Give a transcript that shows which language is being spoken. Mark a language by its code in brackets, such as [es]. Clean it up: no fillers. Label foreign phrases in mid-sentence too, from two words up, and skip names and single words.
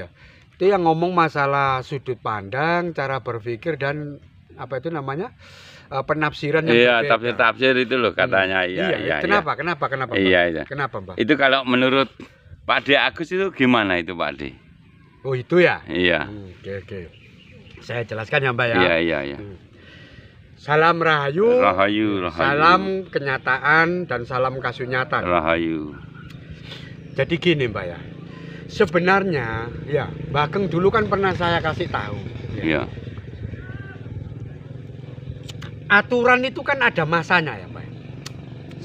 [id] Itu yang ngomong masalah sudut pandang, cara berpikir dan apa itu namanya? Penafsiran yang Iya, berbeda. tafsir itu loh katanya. Iya. Kenapa Mbak? Iya. Kenapa Mbak? Itu kalau menurut Pak D. Agus itu gimana itu Pak D? Oh itu ya? Iya. Oke. Saya jelaskan ya Mbak ya. Iya. Salam rahayu, Rahayu. salam kenyataan dan salam kasunyatan. Rahayu. Jadi gini Mbak ya, sebenarnya ya Mbak Ageng dulu kan pernah saya kasih tahu. Iya. Aturan itu kan ada masanya ya Mbak. Saya